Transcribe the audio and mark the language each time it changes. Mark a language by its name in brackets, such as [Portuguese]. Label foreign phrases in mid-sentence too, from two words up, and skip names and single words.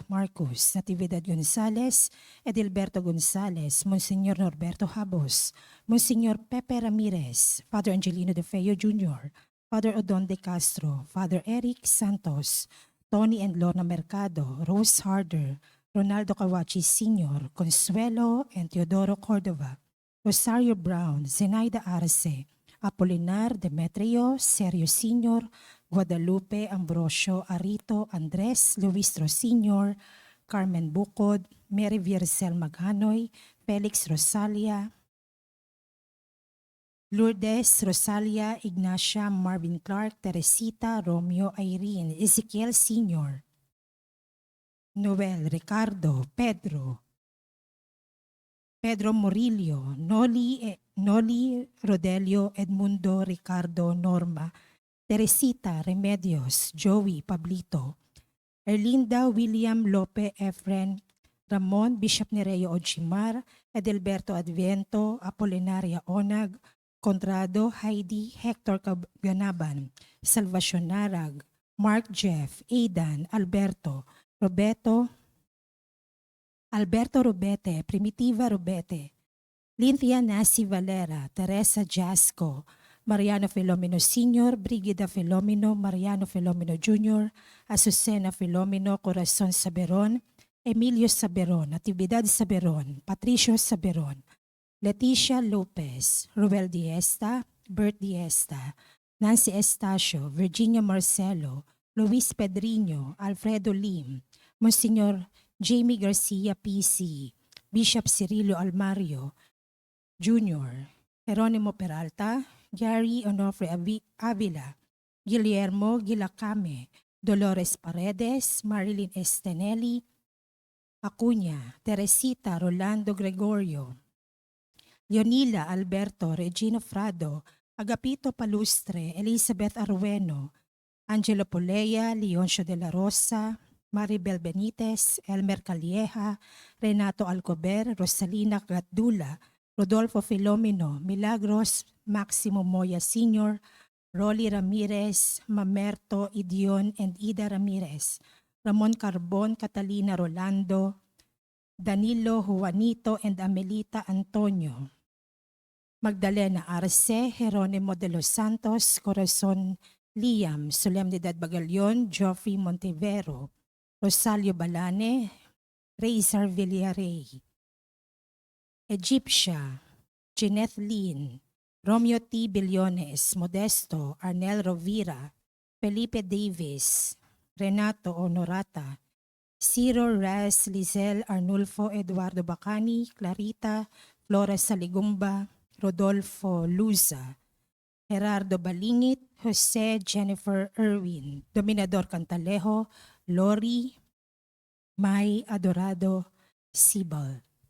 [English] Marcos, Natividad Gonzales, Edilberto Gonzales, Monsignor Norberto Habos, Monsignor Pepe Ramirez, Father Angelino De Feo Jr., Father Odon De Castro, Father Eric Santos, Tony and Lorna Mercado, Rose Harder, Ronaldo Kawachi Sr., Consuelo and Teodoro Cordova, Rosario Brown, Zenaida Arce, Apolinar Demetrio, Sergio Sr., Guadalupe Ambrosio Arito, Andres Luistro Sr., Carmen Bukod, Mary Vircel Maghanoy, Felix Rosalia, Lourdes Rosalia, Ignacia, Marvin Clark, Teresita, Romeo Irene, Ezekiel Sr., Noel, Ricardo, Pedro Murillo, Noli Rodelio, Edmundo, Ricardo, Norma, Teresita, Remedios, Joey, Pablito, Erlinda, William, Lope, Efren, Ramon, Bishop Nereo Ochimar, Edelberto Adviento, Apolinaria Onag, Contrado, Heidi, Hector Ganaban, Salvacion Narag, Mark Jeff, Aidan, Alberto Robete, Primitiva Robete, Lynthia Nasi Valera, Teresa Jasco, Mariano Filomeno Sr., Brigida Filomeno, Mariano Filomeno Jr., Azucena Filomeno, Corazon Saberon, Emilio Saberon, Natividad Saberon, Patricio Saberon, Leticia Lopez, Ruel Diesta, Bert Diesta, Nancy Estacio, Virginia Marcelo, Luis Pedriño, Alfredo Lim, Monsignor Jamie Garcia PC, Bishop Cirillo Almario Jr., Jeronimo Peralta, Gary Onofre Avila, Guillermo Gilacame, Dolores Paredes, Marilyn Estenelli, Acuña, Teresita Rolando Gregorio, Leonila Alberto, Regino Frado, Agapito Palustre, Elizabeth Arrueno, Angelo Polea, Leoncio de la Rosa, Maribel Benitez, Elmer Calieja, Renato Alcober, Rosalina Gatdula, Rodolfo Filomeno, Milagros Maximo Moya Sr., Rolly Ramirez, Mamerto Idion and Ida Ramirez, Ramon Carbon, Catalina Rolando, Danilo Juanito and Amelita Antonio. Magdalena Arce, Jeronimo de los Santos, Corazon Liam, Solemnidad Bagalion, Geoffrey Montevero, Rosario Balane, Razor Villarey, Egyptia, Jeanette Lin, Romeo T. Billones, Modesto, Arnel Rovira, Felipe Davis, Renato Honorata, Ciro Rez, Lizelle Arnulfo, Eduardo Bacani, Clarita, Flores Saligumba, Rodolfo Luza, Gerardo Balingit, Jose Jennifer Irwin, Dominador Cantalejo, Lori, May Adorado, Sibal.